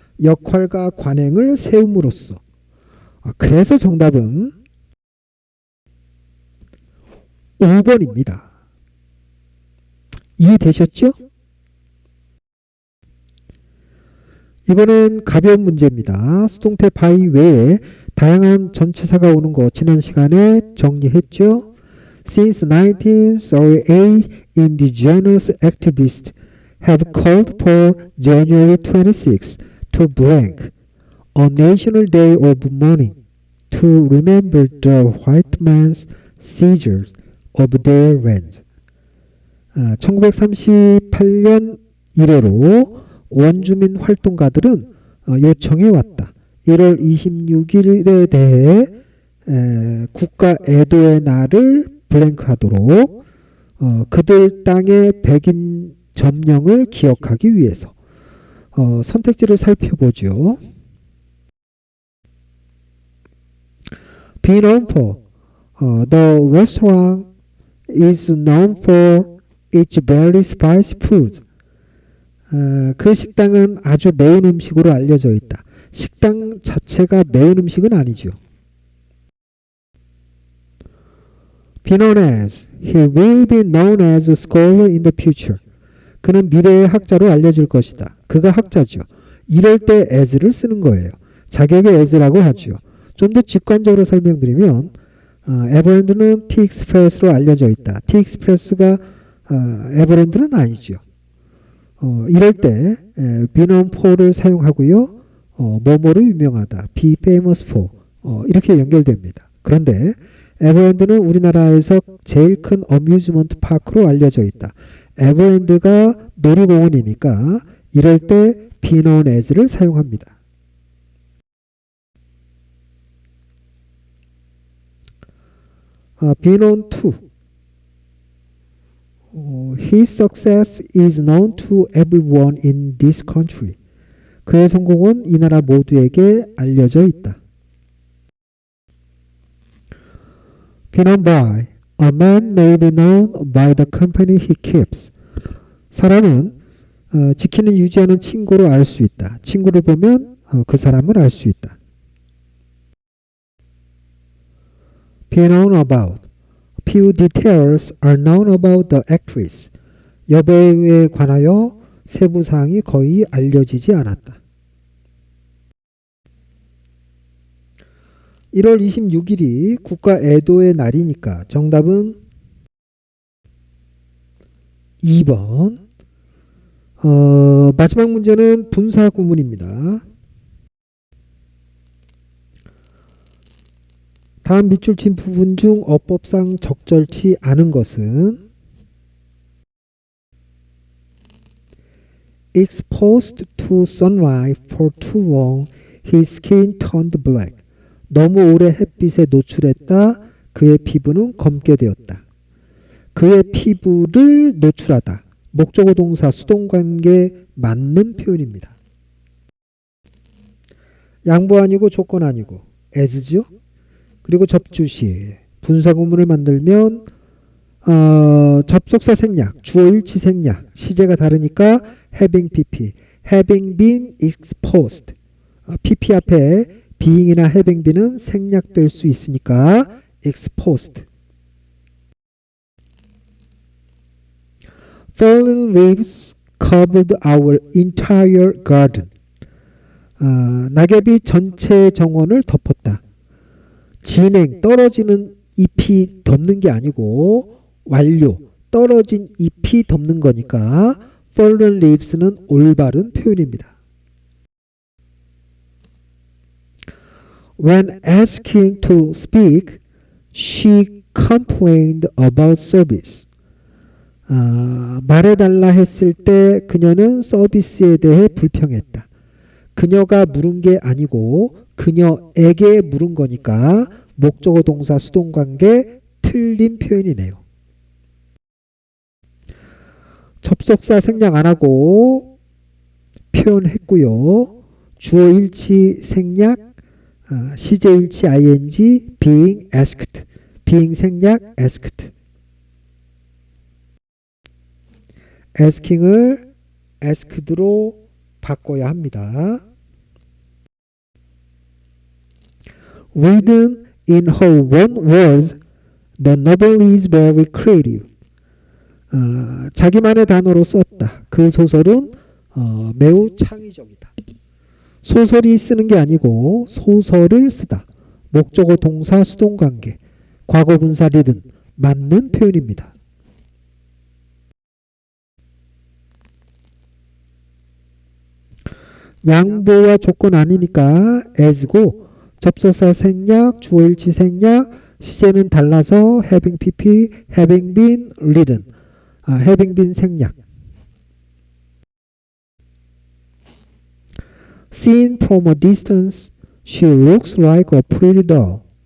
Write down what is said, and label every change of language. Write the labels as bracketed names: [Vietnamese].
[Korean] 역할과 관행을 세움으로써. 그래서 정답은 5번입니다. 이해되셨죠? 이번엔 가벼운 문제입니다. 수동태 by 외에 다양한 전치사가 오는 거 지난 시간에 정리했죠? [English] Since 1938, indigenous activists have called for January 26 to blank, a national day of mourning to remember the white man's seizure of their land. [Korean] 1938년 이래로 원주민 활동가들은 요청해 왔다. 1월 26일에 대해 국가 애도의 날을 블랭크하도록 그들 땅의 백인 점령을 기억하기 위해서. 선택지를 살펴보죠. [English] Be known for. The restaurant is known for its very spicy food. [Korean] 그 식당은 아주 매운 음식으로 알려져 있다. 식당 자체가 매운 음식은 아니죠. [English] be known as. He will be known as a scholar in the future. [Korean] 그는 미래의 학자로 알려질 것이다. 그가 학자죠. 이럴 때 as를 쓰는 거예요. 자격의 as라고 하죠. 좀 더 직관적으로 설명드리면 에버랜드는 T-익스프레스로 알려져 있다. T-익스프레스가 에버랜드는 아니죠. 이럴 때 be known for를 사용하고요. 뭐뭐로 유명하다. [English] be famous for [Korean] 이렇게 연결됩니다. 그런데 에버랜드는 우리나라에서 제일 큰 어뮤즈먼트 파크로 알려져 있다. 에버랜드가 놀이공원이니까 이럴 때 be known as를 사용합니다. [English] be known to. His success is known to everyone in this country. [Korean] 그의 성공은 이 나라 모두에게 알려져 있다. [English] be known by. A man may be known by the company he keeps. [Korean] 사람은 지키는 유지하는 친구로 알 수 있다. 친구를 보면 그 사람을 알 수 있다. [English] be known about. Few details are known about the actress. [Korean] 여배우에 관하여 세부 사항이 거의 알려지지 않았다. 1월 26일이 국가 애도의 날이니까 정답은 2번. 마지막 문제는 분사 구문입니다. 다음 밑줄 친 부분 중 어법상 적절치 않은 것은 [English] exposed to sunlight for too long, his skin turned black. [Korean] 너무 오래 햇빛에 노출했다. 그의 피부는 검게 되었다. 그의 피부를 노출하다. 목적어 동사 수동관계 맞는 표현입니다. 양보 아니고 조건 아니고 as죠. 그리고 접주시 분사구문을 만들면 접속사 생략, 주어일치 생략, 시제가 다르니까 having pp, [English] having been exposed. [Korean] pp 앞에 being이나 having been은 생략될 수 있으니까 exposed. [English] Fallen leaves covered our entire garden. [Korean] 낙엽이 전체 정원을 덮었다. 진행, 떨어지는 잎이 덮는 게 아니고 완료, 떨어진 잎이 덮는 거니까 fallen leaves는 올바른 표현입니다. [English] When asking to speak, she complained about service. [Korean] 말해달라 했을 때 그녀는 서비스에 대해 불평했다. 그녀가 물은 게 아니고 그녀에게 물은 거니까 목적어 동사 수동관계 틀린 표현이네요. 접속사 생략 안 하고 표현했고요. 주어일치 생략, 시제일치 ing, [English] being asked, [Korean] being 생략 asked. asking을 asked로 바꿔야 합니다. [English] Written in her own words, the novel is very creative. [Korean] 자기만의 단어로 썼다. 그 소설은 매우 창의적이다. 소설이 쓰는 게 아니고 소설을 쓰다. 목적어 동사 수동관계, 과거분사 리든 맞는 표현입니다. 양보와 조건 아니니까 as고 접속사 생략, 주어일치 생략, 시제는 달라서 having pp, [English] having been written, [Korean] having been 생략. [English] Seen from a distance, she looks like a pretty doll.